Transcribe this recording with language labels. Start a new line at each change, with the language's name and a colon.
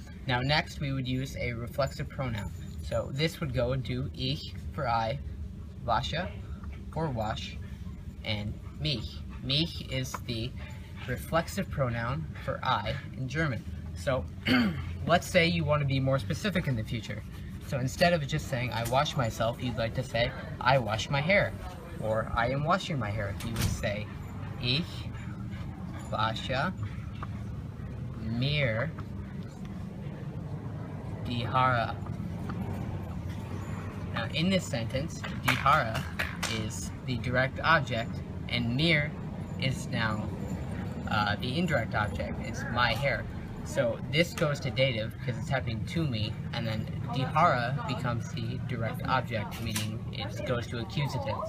English: Now next we would use a reflexive pronoun. So this would go into ich for I, wasche for wash, and mich. Mich is the reflexive pronoun for I in German. So let's say you want to be more specific in the future. So instead of just saying I wash myself, you'd like to say I wash my hair, or I am washing my hair. You would say
German: ich wasche mir die Haare.
English: Now in this sentence, die Haare is the direct object and mir is now the indirect object. It's my hair. So this goes to dative because it's happening to me, and then die Haare becomes the direct object, meaning it goes to accusative.